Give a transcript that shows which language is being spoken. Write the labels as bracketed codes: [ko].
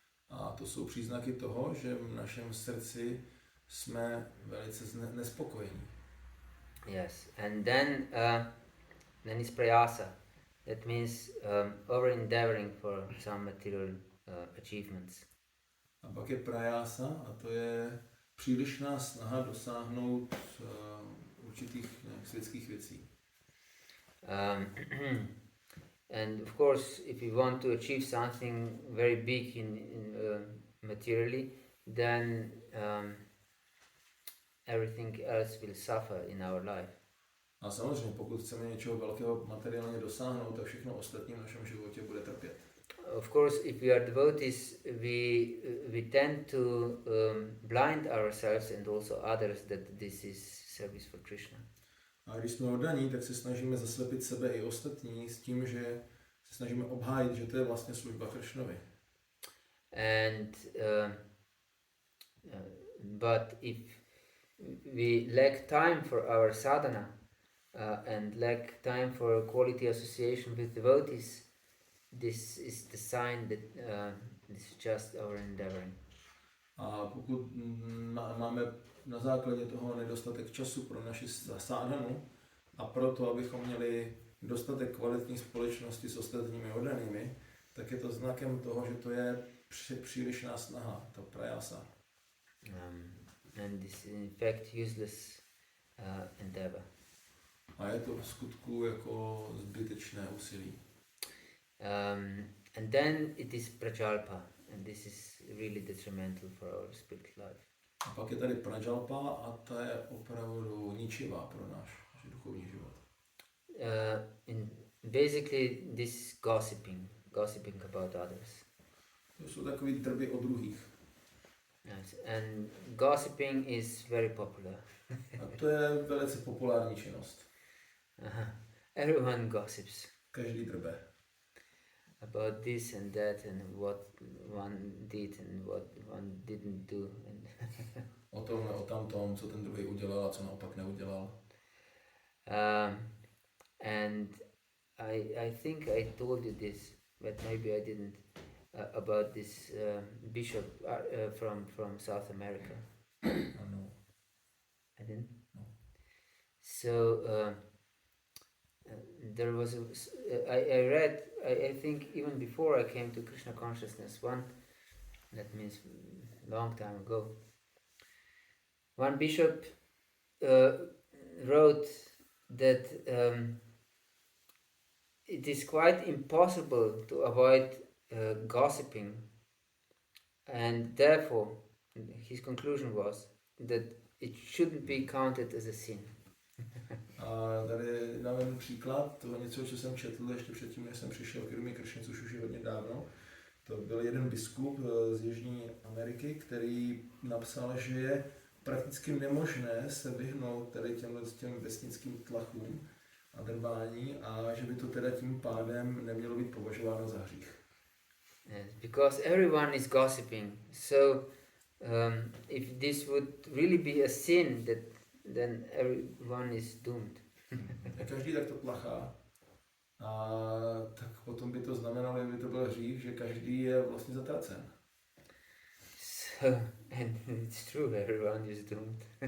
[cs] A to jsou příznaky toho, že v našem srdci jsme velice nespokojení. [en] Yes, and then is prayasa. That means over endeavoring for some material achievements. [cs] A pak je prayasa, a to je přílišná snaha dosáhnout určitých světských věcí. [en] And of course, if we want to achieve something very big in materially, then everything else will suffer in our life. [cs] A samozřejmě, pokud chceme něčeho velkého materiálně dosáhnout, tak všechno ostatní v našem životě bude trpět. [en] Of course, if we are devotees, we tend to blind ourselves and also others that this is service for Krishna. [cs] A když jsme oddaní, tak se snažíme zaslepit sebe i ostatní s tím, že se snažíme obhájit, že to je vlastně služba Krishnovi. [en] And but if we lack time for our sadhana and lack time for quality association with devotees, this is the sign that this is just our endeavoring. [cs] A pokud máme na základě toho nedostatek času pro naši sadhanu a proto, abychom měli dostatek kvalitní společnosti s ostatními oddanými, tak je to znakem toho, že to je přílišná snaha, to prayasa. [en] And this is in fact useless endeavor. [cs] A je to v skutku jako zbytečné úsilí. [en] And then it is prajalpa, and this is really detrimental for our spiritual life. [cs] A pak je tady prajalpa a ta je opravdu ničivá pro náš duchovní život. [en] Basically this is gossiping about others. [cs] To jsou takový drby o druhých. [en] Yes, and gossiping is very popular. [cs] A to je velice populární činnost. [en] Everyone gossips. [cs] Každý drbe. [en] About this and that and what one did and what one didn't do. And [cs] o tom, o tamtom, co ten druhý udělal a co naopak neudělal. [en] And I think I told you this, but maybe I didn't. about this bishop from South America. [cs] Ano. [en] I didn't. No. So there was I read I think even before I came to Krishna consciousness, that means long time ago, one bishop wrote that it is quite impossible to avoid gossiping, and therefore his conclusion was that it shouldn't be counted as a sin. [cs] A tady dám příklad toho něco, co jsem četl ještě předtím, než jsem přišel k Irmě Kršně, což už je hodně dávno. To byl jeden biskup z Jižní Ameriky, který napsal, že je prakticky nemožné se vyhnout tady těm vesnickým tlachům a drbání a že by to teda tím pádem nemělo být považováno za hřích. [en] Yes, because everyone is gossiping. So if this would really be a sin, then everyone is doomed. [cs] Každý takto tlachá. A tak potom by to znamenalo, kdyby to byl hřích, že každý je vlastně zatracen. [en] So, and it's true, everyone is doomed.